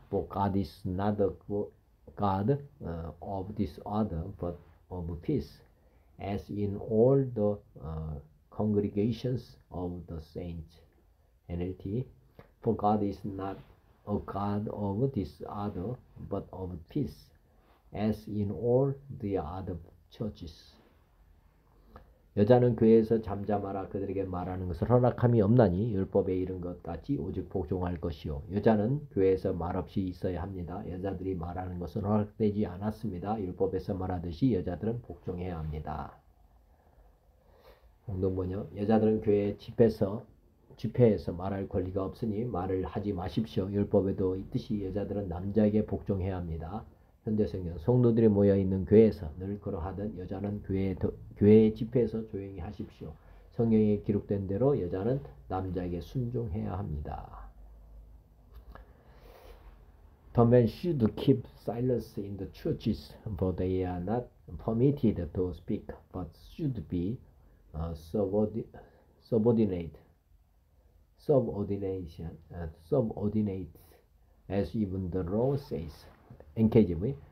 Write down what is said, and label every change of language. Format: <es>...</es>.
<en>For God is not the God of disorder, but of peace, as in all the congregations of the saints. NLT. For God is not a God of disorder, but of peace, as in all the other churches.</en> <ko>여자는 교회에서 잠잠하라. 그들에게 말하는 것을 허락함이 없나니 율법에 이른 것 같이 오직 복종할 것이요. 여자는 교회에서 말없이 있어야 합니다. 여자들이 말하는 것은 허락되지 않았습니다. 율법에서 말하듯이 여자들은 복종해야 합니다. 공동번역. 여자들은 교회 집회에서 말할 권리가 없으니 말을 하지 마십시오. 율법에도 있듯이 여자들은 남자에게 복종해야 합니다. 현대성경. 성도들이 모여있는 교회에서 늘 그러하듯 여자는 교회 집회에서 조용히 하십시오. 성경에 기록된 대로 여자는 남자에게 순종해야 합니다.</ko> <en>The men should keep silence in the churches, for they are not permitted to speak, but should be subordinate, as even the law says. NKJV.</en>